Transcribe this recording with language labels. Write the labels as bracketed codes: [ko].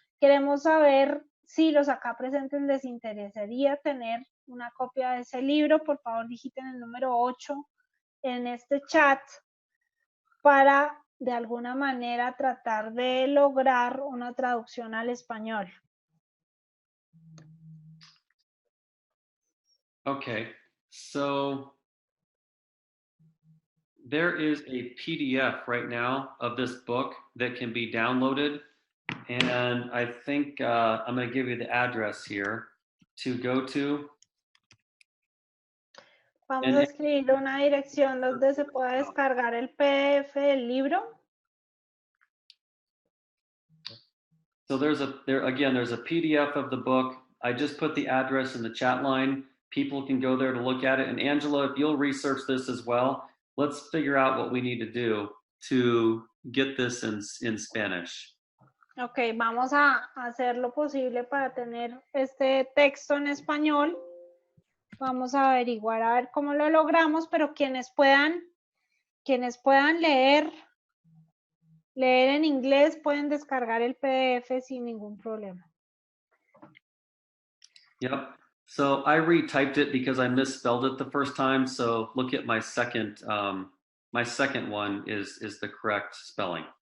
[es] Queremos saber si los acá presentes les interesaría tener una copia de ese libro. Por favor, digiten el número 8 en este chat para de alguna manera tratar de lograr una traducción al español. [en] Okay, so there is a PDF right now of this book that can be downloaded, and I think I'm going to give you the address here to go to. [es] Vamos a escribir una dirección donde se pueda descargar el PDF del libro. [en] So there's a PDF of the book. I just put the address in the chat line. People can go there to look at it. And Angela, if you'll research this as well, let's figure out what we need to do to get this in Spanish. [es] Ok, vamos a hacer lo posible para tener este texto en español. Vamos a averiguar a ver cómo lo logramos, pero quienes puedan leer en inglés pueden descargar el PDF sin ningún problema. [en] Yep. So I retyped it because I misspelled it the first time. So look at my second one is the correct spelling.